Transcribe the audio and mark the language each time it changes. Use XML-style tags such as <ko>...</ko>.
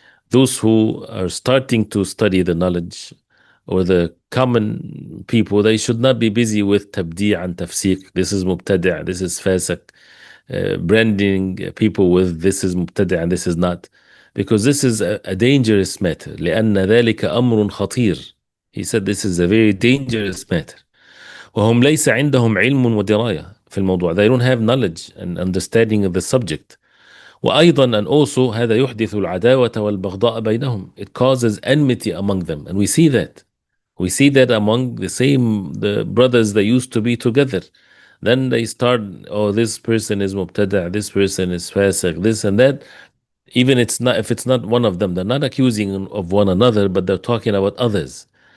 <en>Those who are starting to study the knowledge, or the common people, they should not be busy with tabdi' and tafsiq. This is mubtadi', this is fasiq, branding people with this is mubtadi' and this is not, because this is a dangerous matter.</en> <ar>لأن ذلك أمر خطير.</ar> <en>He said this is a very dangerous matter.</en> <ar>وهم ليس عندهم علم ودراية في الموضوع.</ar> <en>They don't have knowledge and understanding of the subject.</en> <ar>وأيضا,</ar> <en>and also,</en> <ar>هذا يحدث العداوة والبغضاء بينهم.</ar> <en>It causes enmity among them, and we see that. We see that among the brothers that used to be together. Then they start, oh, this person is mubtada', this person is fasiq, this and that. Even if it's not one of them, they're not accusing of one another, but they're talking about others.</en>